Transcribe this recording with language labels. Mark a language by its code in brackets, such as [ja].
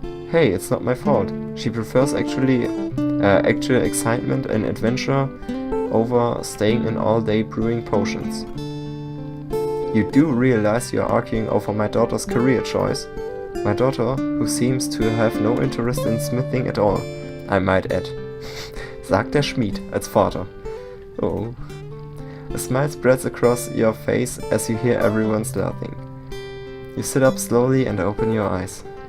[en] Hey, it's not my fault. She prefers actual excitement and adventure over staying in all day brewing potions. You do realize you're arguing over my daughter's career choice? My daughter, who seems to have no interest in smithing at all, I might add. [de] Sagt der Schmied als Vater. [en] Oh. A smile spreads across your face as you hear everyone's laughing. You sit up slowly and open your eyes.